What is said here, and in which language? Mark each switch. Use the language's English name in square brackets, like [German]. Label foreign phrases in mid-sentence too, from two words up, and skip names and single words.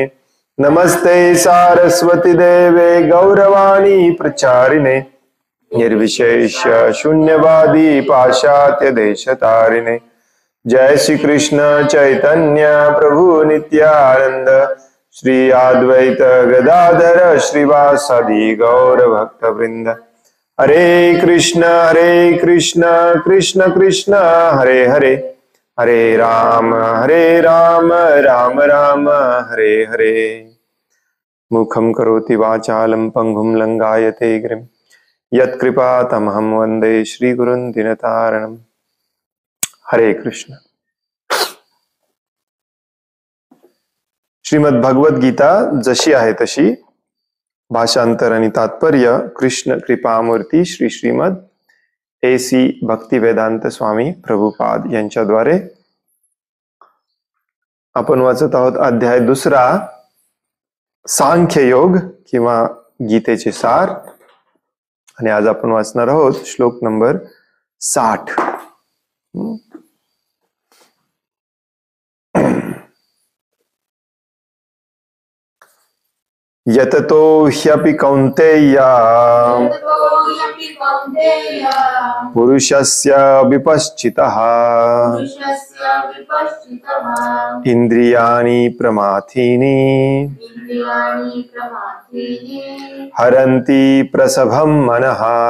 [Sanskrit] नमस्ते सारस्वती देवे गौरवाणी प्रचारिणे निर्विशेष शून्यवादी पाश्चात्य देशतारिणे। जय श्री कृष्ण चैतन्य प्रभु नित्यानंद श्री अद्वैत गदाधर श्रीवासादि गौर भक्त वृंद। हरे कृष्ण कृष्ण कृष्ण हरे हरे, हरे राम राम राम हरे हरे। मुखं करोति वाचालं पंगुं लंघायते गिरिं यत्कृपातमहं वन्दे श्रीगुरुं दीनतारिणम्। हरे कृष्ण। [Marathi] श्रीमद भगवद गीता जशी आहे तशी, भाषांतर आणि तात्पर्य कृष्ण कृपामूर्ती श्री श्रीमद AC भक्तिवेदांत स्वामी प्रभुपाद यांच्याद्वारे आपण वाचत आहोत अध्याय 2 सांख्य योग किंवा गीतेचे सार। आणि आज आपण वाचणार आहोत श्लोक नंबर 60। [Sanskrit] यततो ह्यपि कौन्तेय पुरुषस्य विपश्चितः इंद्रियाणि प्रमाथीनि हरन्ति प्रसभं मनः।